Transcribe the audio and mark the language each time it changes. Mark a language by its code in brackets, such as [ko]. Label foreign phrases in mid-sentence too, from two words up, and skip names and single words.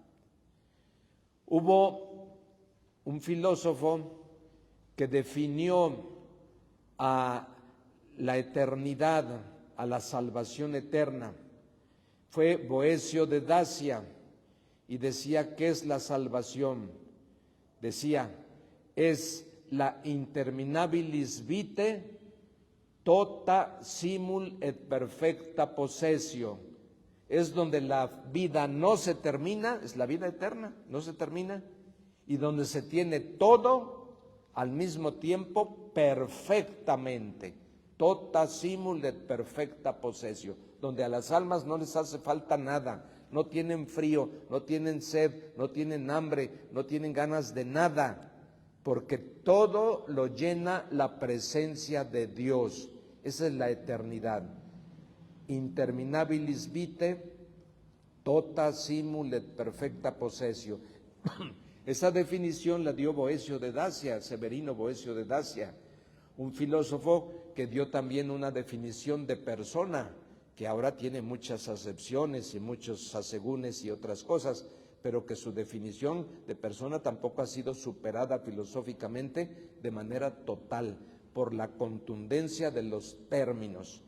[es] Hubo un filósofo que definió a la eternidad, a la salvación eterna. Fue Boecio de Dacia y decía, ¿qué es la salvación? [la] Decía, es la interminabilis vitae tota simul et perfecta possessio. [es] Es donde la vida no se termina, es la vida eterna, no se termina, y donde se tiene todo al mismo tiempo perfectamente. [la] Tota simul et perfecta possessio, [es] donde a las almas no les hace falta nada, no tienen frío, no tienen sed, no tienen hambre, no tienen ganas de nada, porque todo lo llena la presencia de Dios. Esa es la eternidad. [la] Interminabilis vitae, tota simul et perfecta possessio. [es] Esa definición la dio Boecio de Dacia, Severino Boecio de Dacia, un filósofo que dio también una definición de persona, que ahora tiene muchas acepciones y muchos asegúnes y otras cosas, pero que su definición de persona tampoco ha sido superada filosóficamente de manera total por la contundencia de los términos.